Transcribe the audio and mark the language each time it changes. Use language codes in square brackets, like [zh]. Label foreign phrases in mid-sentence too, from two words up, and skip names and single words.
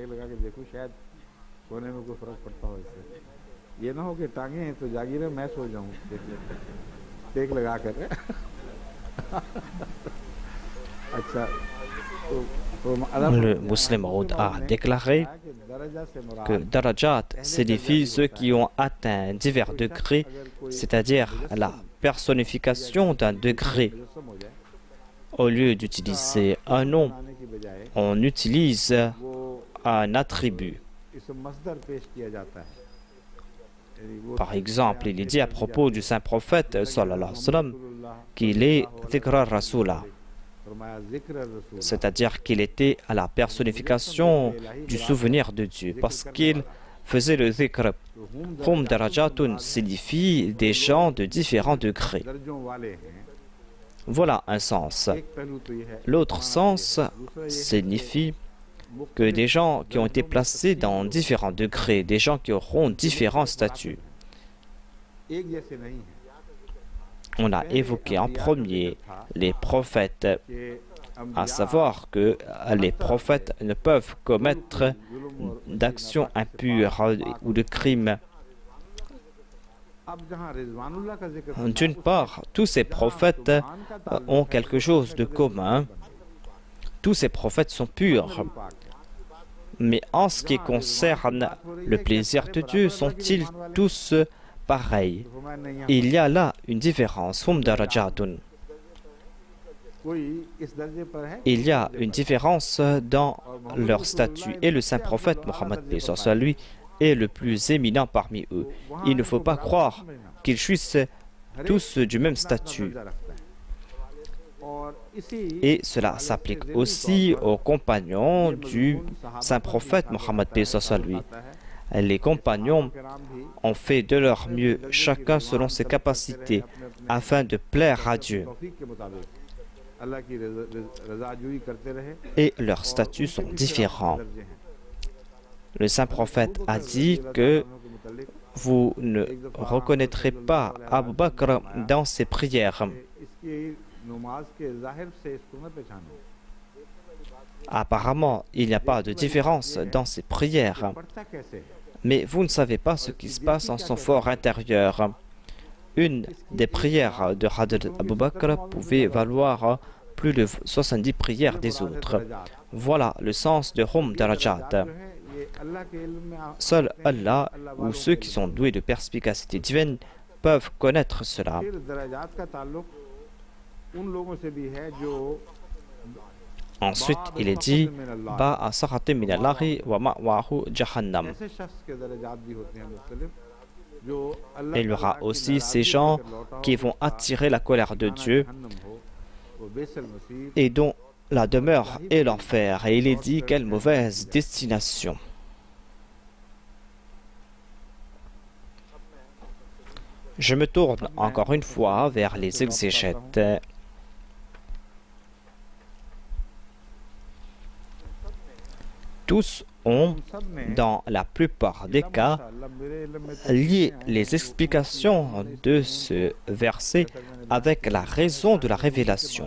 [fr] Le musulman a déclaré que Darajat signifie ceux qui ont atteint divers degrés, c'est-à-dire la personnification d'un degré. Au lieu d'utiliser un nom, [ur] بنانے کی بجائے [fr] on utilise [ur] वो [fr] un attribut. [ur] اس مصدر پیش کیا جاتا ہے. یعنی وہ [fr] Par exemple, il est dit à propos du saint prophète [ar] صلى الله عليه وسلم [fr] qu'il est [ar] ذكرا رسولا, [ur] فرمایا [ar] ذكر رسول, [fr] c'est-à-dire qu'il était à la personnification du souvenir de Dieu, parce qu'il faisait le dhikr. [ar] هم درجات [fr] signifie des gens de différents degrés. [ur] درجوں والے ہیں. [fr] Voilà un sens. [ur] ایک پہلو تو یہ ہے [fr] L'autre sens signifie que des gens qui ont été placés dans différents degrés, des gens qui auront différents statuts. [ur] ایک جیسے نہیں ہے [fr] On a évoqué en premier les prophètes, [ur] कि [fr] à savoir que les prophètes ne peuvent commettre d'actions impures ou de crimes. [ur] اب جہاں رضوان اللہ کا ذکر [fr] D'une part, tous ces prophètes ont quelque chose de commun. Tous ces prophètes sont purs. Mais en ce qui concerne le plaisir de Dieu, sont-ils tous pareils? Il y a là une différence. [ar] هم درجات. [ur] کوئی اس درجے پر ہے [fr] Il y a une différence dans leur statut. Et le saint prophète Mohammed lui est le plus éminent parmi eux. Il ne faut pas croire qu'ils jouissent tous du même statut. [ur] اور اسی [fr] Et cela s'applique aussi aux compagnons du saint prophète Mohammed lui. Les compagnons ont fait de leur mieux, chacun selon ses capacités, afin de plaire à Dieu. [ur] توفیق کے مطابق اللہ کی رضاجوئی کرتے رہے. [fr] Et leurs statuts sont différents. [ur] درجے ہیں. [fr] Le saint prophète a dit que vous ne reconnaîtrez pas Abu Bakr dans ses prières. [ur] اس کی نماز کے ظاہر سے اس کو نہ پہچانو. [fr] Apparemment, il n'y a pas de différence dans ses prières. [ur] پڑھتا کیسے ہے? [fr] Mais vous ne savez pas ce qui se passe en son fort intérieur. Une des prières de Hadr Abu Bakr pouvait valoir plus de 70 prières des autres. Voilà le sens de [ar] هم درجات. [ur] جو ہے یہ اللہ کے علم میں [fr] Seul Allah ou ceux qui sont doués de perspicacité divine peuvent connaître cela. [ur] پھر درجات کا تعلق ان لوگوں سے بھی ہے جو [fr] Ensuite, il est dit [ar] باء بسخط من الله ومأواه جهنم. [ur] ایسے شخص کے درجات بھی ہوتے ہیں مختلف جو اللہ [fr] Il y aura aussi ces gens qui vont attirer la colère de Dieu [ur] وہ بیسل مسیح [fr] et dont la demeure est l'enfer. Et il est dit quelle mauvaise destination. Je me tourne encore une fois vers les exégètes. Tous ont, dans la plupart des cas, lié les explications de ce verset avec la raison de la révélation.